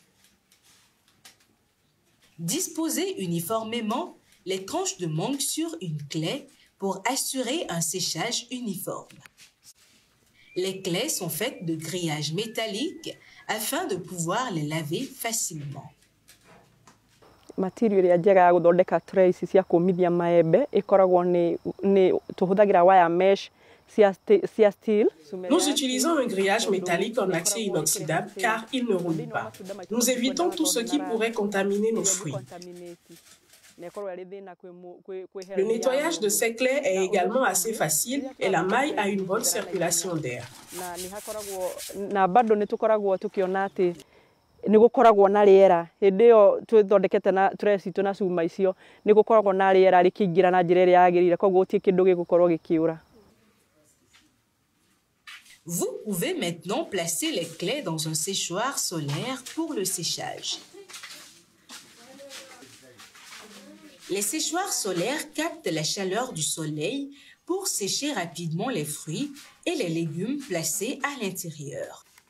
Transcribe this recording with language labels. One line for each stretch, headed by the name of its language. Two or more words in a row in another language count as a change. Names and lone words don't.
French: Disposez uniformément les tranches de mangue sur une claie pour assurer un séchage uniforme. Les claies sont faites de grillage métallique afin de pouvoir les laver facilement.
Kikuyu: Material ĩrĩa njega ya gũthondeka tray ici cia kũmithia maembe ĩkoragwo nĩ tũhũthagĩra
English: wire mesh
Kikuyu: cia steel.
French: Nous utilisons un grillage métallique en acier inoxydable car il ne roule pas. Nous évitons tout ce qui pourrait contaminer nos fruits. Le nettoyage de ces claies est également assez facile et la maille a une bonne circulation d'air.
Kikuyu: Na bado nĩ tũkoragwo tũkĩona atĩ nĩ gũkoragwo na rĩera hĩndĩ ĩyo twĩthondekete na tray citũ na cuma icio nĩ gũkoragwo na rĩera rĩkĩingĩra na njĩra ĩrĩa yagĩrĩire koguo gũtirĩ kĩndũ gĩgũkorwo gĩkĩũra.
French: Vous pouvez maintenant placer les claies dans un séchoir solaire pour le séchage. Les séchoirs solaires captent la chaleur du soleil pour sécher rapidement les fruits et les légumes placés à l'intérieur.